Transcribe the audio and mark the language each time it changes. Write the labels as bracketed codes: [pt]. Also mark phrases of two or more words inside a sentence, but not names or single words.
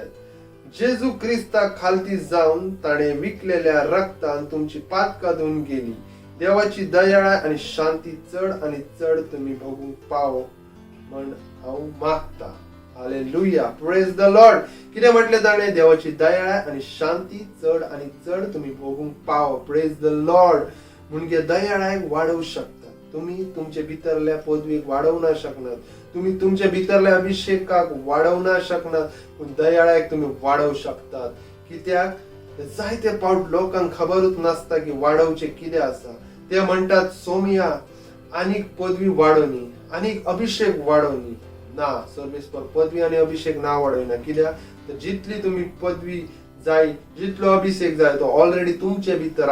[kok] जेजू क्रिस्ता खालती जाऊन ताणे विकलेल्या रक्तान तुमची पातकां धुवून गेली. देवाची दयाळाय आणि शांती चढ आणि चढ तुम्ही भोगूंक पावो म्हण हांव मागता. हालेलुया. [en] Praise the Lord. [kok] कितें म्हटलें ताणे? देवाची दयाळाय आणि शांती चढ आणि चढ तुम्ही भोगूंक पावो. [en] Praise the Lord. [kok] म्हणजे दयाळाय वाढवू शकतात. तुम्ही तुमच्या भितरल्या पदवीक वाढवू ना शकणार. तुम्ही तुमच्या भितरल्या अभिषेकाक वाढवू ना शकणार. पण दयाळायक तुम्ही वाढवू शकतात. कित्याक जायते फावट लोकांक खबरूच नसता की वाढवचे कितें आसा. ते म्हणतात सोमिया आनीक पदवी वाडोवनी, आनीक अभिषेक वाडोवनी. ना सर्वेस्पर पदवी आणि अभिषेक ना वाडयना कित्याक तर जितली तुम्ही पदवी जाय जितलो अभिषेक जाय तो ऑलरेडी तुमचे भितर